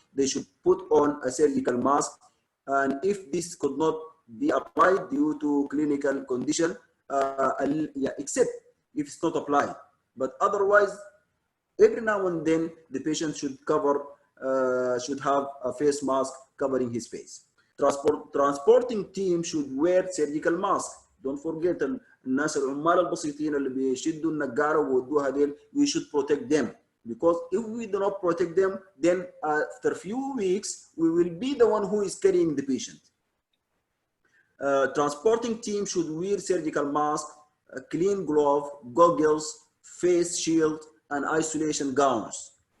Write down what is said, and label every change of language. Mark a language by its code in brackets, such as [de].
[en] They should put on a surgical mask, and if this could not be applied due to clinical condition, except if it's not applied. But otherwise, every now and then, the patient should have a face mask covering his face. Transporting team should wear surgical mask. Don't forget, [ar] الناس العمال البسيطين اللي بيشدوا النجارة وودوها ديل, [en] we should protect them. Because if we do not protect them, then after a few weeks, we will be the one who is carrying the patient. Transporting team should wear surgical mask, a clean glove, goggles, face shield, and isolation gowns.